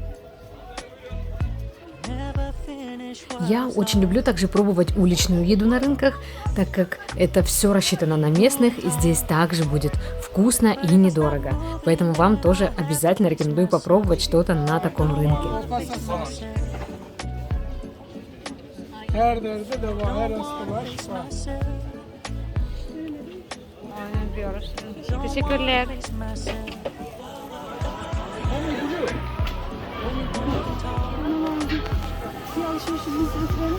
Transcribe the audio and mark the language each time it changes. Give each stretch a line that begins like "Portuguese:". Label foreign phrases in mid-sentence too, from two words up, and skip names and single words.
Russian: Я очень люблю также пробовать уличную еду на рынках, так как это все рассчитано на местных, и здесь также будет вкусно и недорого. Поэтому вам тоже обязательно рекомендую попробовать что-то на таком рынке.
Turkish: Her derde deva, her hasta var sağ. Aynen diyoruz. Teşekkürler. Bir alışverişimizi bitirelim.